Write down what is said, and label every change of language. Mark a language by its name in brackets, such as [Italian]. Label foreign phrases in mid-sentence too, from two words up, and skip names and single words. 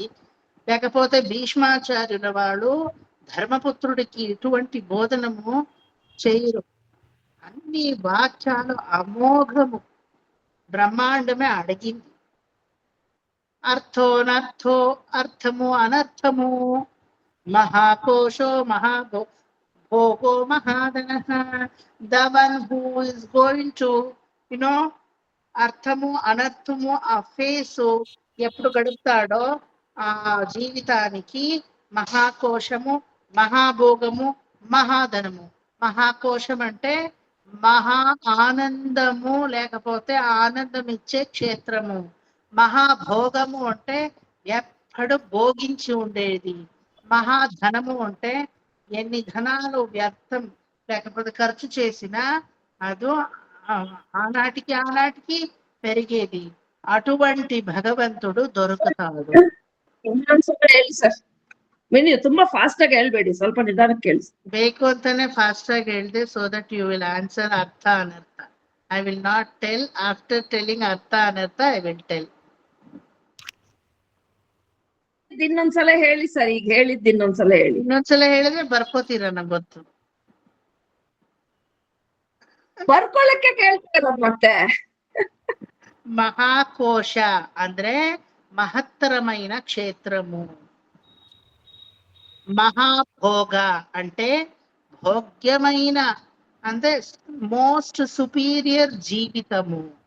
[Telugu] లేకపోతే భీష్మాచార్యుల వాళ్ళు ధర్మపుత్రుడికి ఇటువంటి బోధనము చేయరు. అన్ని వాక్యాలు అమోఘము, బ్రహ్మాండమే అడిగింది. అర్థోనర్థో, అర్థము అనర్థము, మహాకోశో భోగో మహాధన. [English] The one who is going to [Telugu] యునో అర్థము అనర్థము ఆ ఫేసు ఎప్పుడు గడుపుతాడో ఆ జీవితానికి మహాకోశము, మహాభోగము, మహాధనము. మహాకోశం అంటే మహా ఆనందము, లేకపోతే ఆనందం ఇచ్చే క్షేత్రము. మహాభోగము అంటే ఎప్పుడు భోగించి ఉండేది. మహాధనము అంటే ఎన్ని ధనాలు వ్యర్థం లేకపోతే ఖర్చు చేసినా అదో ఆనాటికి పెరిగేది. అటువంటి భగవంతుడు దొరుకుతాడు. [Kannada] ಇನ್ನೊಂದ್ಸಲ ಹೇಳಿ ಸರ್. ಮಿನಿ ತುಂಬಾ ಫಾಸ್ಟ್ ಆಗಿ ಹೇಳ್ಬೇಡಿ, ಸ್ವಲ್ಪ ನಿಧಾನಕ್ಕೆ ಹೇಳಿ. ಬೇಕು ಅಂತಾನೆ ಫಾಸ್ಟ್ ಆಗಿ ಹೇಳಿದೆ, [English] so that you will answer [Kannada] ಅರ್ಥ ಅನರ್ಥ. [English] I will not tell. After telling artha anartha I will tell. [Kannada] ಇನ್ನೊಂದ್ಸಲ ಹೇಳಿ ಸರ್, ಈಗ ಹೇಳಿದ್ದು ಇನ್ನೊಂದ್ಸಲ ಹೇಳಿ. ಇನ್ನೊಂದ್ಸಲ ಹೇಳಿದ್ರೆ ಬರ್ಕೋತೀರ, ನಂಗೆ ಗೊತ್ತು. ಬರ್ಕೊಳ್ಳಕ್ಕೆ ಕೇಳ್ತೀರ ಮತ್ತೆ. [Telugu] మహాకోశ ಅಂದ್ರೆ మహత్తరమైన క్షేత్రము. మహాభోగ అంటే భోగ్యమైన, అంటే [English] most superior [Telugu] జీవితము.